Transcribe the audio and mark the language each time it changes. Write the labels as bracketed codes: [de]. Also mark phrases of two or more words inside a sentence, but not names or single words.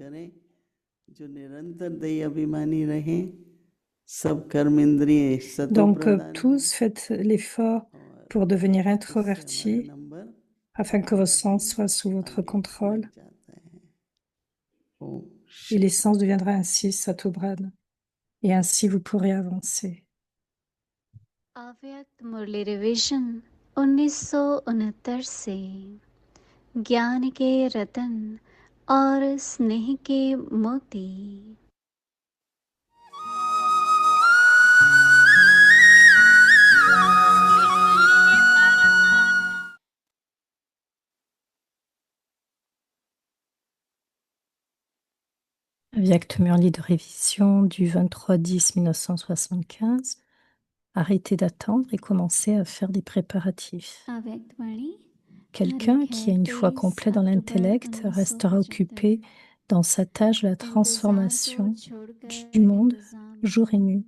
[fr] Donc, tous faites l'effort pour devenir introvertis afin que vos sens soient sous votre contrôle. Et l'essence deviendra ainsi Satobran. Et ainsi vous pourrez avancer. [hi] अव्यक्त मुरली रिविजन 1969 से ज्ञान के रतन और स्नेह के मोती. [fr] Avyakt Murli de révision du 23/10/1975. Arrêtez d'attendre et commencez à faire des préparatifs. Quelqu'un qui a une foi complète dans l'intellect restera occupé dans sa tâche de la transformation du monde jour et nuit.